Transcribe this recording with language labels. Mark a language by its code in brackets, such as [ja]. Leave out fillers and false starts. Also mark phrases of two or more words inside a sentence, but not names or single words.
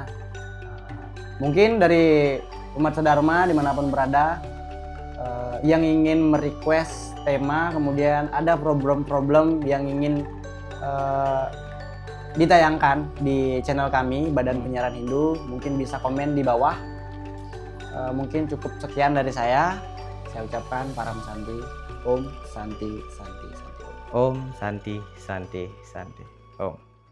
[id] Mungkin dari umat sedharma dimanapun berada, yang ingin merequest tema, kemudian ada problem-problem yang ingin ditayangkan di channel kami, Badan Penyiaran Hindu, mungkin bisa komen di bawah. Mungkin cukup sekian dari saya. Saya ucapkan [sa] Param Santi, Om Santi Santi Santi. Om Santi Santi Santi Om.